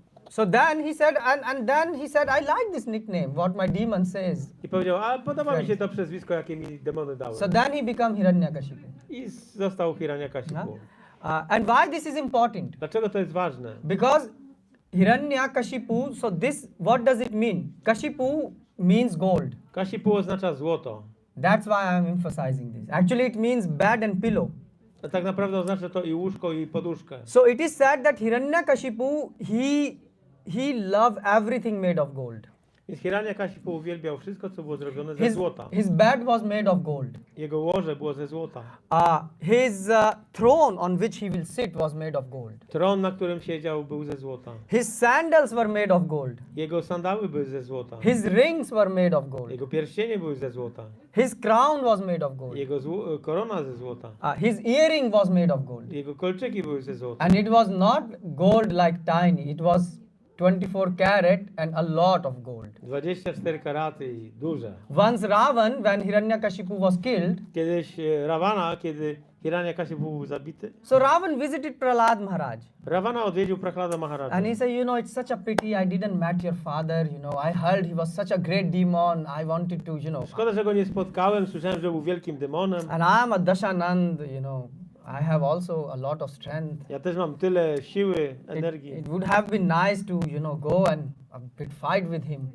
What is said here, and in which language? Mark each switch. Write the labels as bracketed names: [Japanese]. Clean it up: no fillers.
[English] So then he said, and then he said, I like this nickname, what my demon says. [Polish] I powiedział, a podoba mi się to przezwisko, jakie mi demony dały. [English] So then he became Hiranyakashipu. [Polish] I został Hiranyakashipu. [English] And why this is important? [Polish] Dlaczego to jest ważne? [English] Because Hiranyakashipu, so this, what does it mean? Kashipu means gold. [Polish] Kashipu oznacza złoto. [English] That's why I'm emphasizing this. Actually, it means bed and pillow. [Polish] A tak naprawdę oznacza to i łóżko, i poduszkę. [English] So it is said that Hiranyakashipu, he loved everything made of gold. [Polish] Więc Hiranyakashipu uwielbiał wszystko, co było zrobione ze złota. [English] His bed was made of gold. [Polish] Jego łoże było ze złota. [English] His throne on which he will sit was made of gold. [Polish] Tron, na którym siedział, był ze złota. [English] His sandals were made of gold. [Polish] Jego sandały były ze złota. [English] His rings were made of gold. [Polish] Jego pierścienie były ze złota. [English] His crown was made of gold. [Polish] Jego korona ze złota. [English] His earring was made of gold. [Polish] Jego kolczyki były ze złota. [English] And it was not gold like tiny. It was 24 karat and a lot of gold. [Polish] 24 karaty i duże. [English] Once Ravan, when Hiranyakashipu was killed, [Polish] Kiedyś Ravana, kiedy Hiranyakashipu był zabity, [English] so Ravan visited Prahlad Maharaj. [Polish] Ravana odwiedził Prahlada Maharaja. [English] And he said, you know, it's such a pity I didn't met your father. You know, I heard he was such a great demon. I wanted to, you know. [Polish] Szkoda, że go nie spotkałem. Słyszałem, że był wielkim demonem. [English] And I'm a Dashanand, you know. I have also a lot of strength. [Polish] Ja też mam tyle siły, energii. [English] It would have been nice to, you know, go and a bit fight with him.